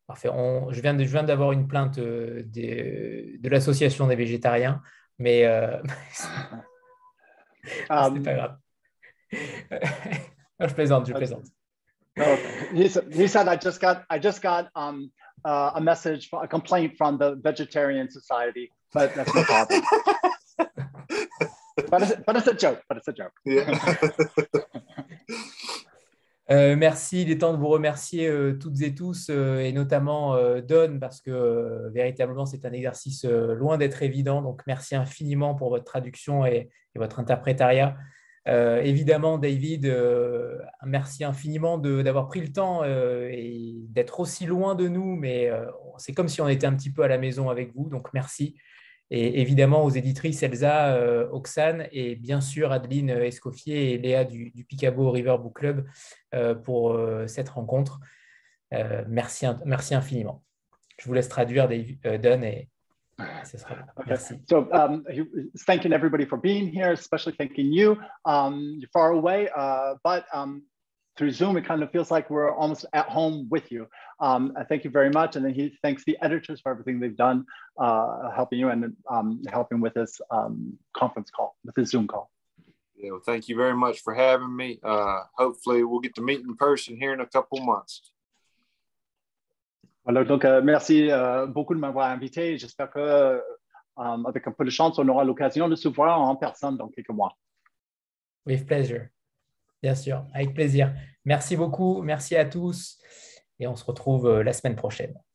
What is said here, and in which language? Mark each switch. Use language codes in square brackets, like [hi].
[fr] Je viens d'avoir une plainte de l'association des végétariens, mais c'est pas grave. Je plaisante. [en] He said, I just got a message, a complaint from the Vegetarian Society, but that's no problem. but it's a joke. Yeah. [fr] Merci, il est temps de vous remercier toutes et tous, et notamment Don, parce que véritablement c'est un exercice loin d'être évident. Donc merci infiniment pour votre traduction et votre interprétariat. Évidemment, David, merci infiniment d'avoir pris le temps et d'être aussi loin de nous, mais c'est comme si on était un petit peu à la maison avec vous. Donc merci. Et évidemment aux éditrices Elsa, Oxane et bien sûr Adeline Escoffier et Léa du Picabo River Book Club pour cette rencontre. Merci infiniment. Je vous laisse traduire, Don, et ce sera bon. Merci. [en] So, thanking everybody for being here, especially thanking you. You're far away, but through Zoom, it kind of feels like we're almost at home with you. Thank you very much. And then he thanks the editors for everything they've done, helping you and helping with this conference call, with this Zoom call. Yeah, well, thank you very much for having me. Hopefully, we'll get to meet in person here in a couple months. [fr] Voilà, donc merci beaucoup de m'avoir invité. J'espère que avec un peu de chance, on aura l'occasion de se voir en personne dans quelques mois. [en] With pleasure. [fr] Bien sûr, avec plaisir. Merci beaucoup, merci à tous et on se retrouve la semaine prochaine.